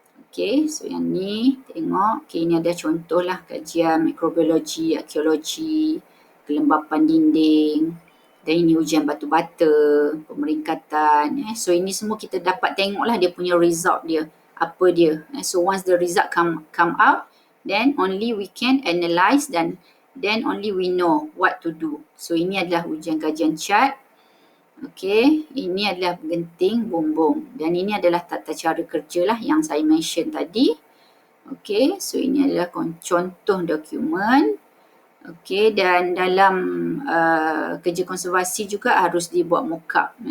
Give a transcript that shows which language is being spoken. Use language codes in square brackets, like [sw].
[ms] Okey, so yang ni tengok, ini ada contohlah kajian mikrobiologi, arkeologi, kelembapan dinding. Dan ini ujian batu bata, pemeringkatan. So ini semua kita dapat tengoklah dia punya result dia. Apa dia. [en] So once the result come out, then only we can analyse dan then only we know what to do. [ms] So ini adalah ujian kajian cat. Okey, ini adalah genting bumbung. Dan ini adalah tata cara kerja lah yang saya mention tadi. Okey, so ini adalah contoh dokumen. Okey, dan dalam kerja konservasi juga harus dibuat mock-up.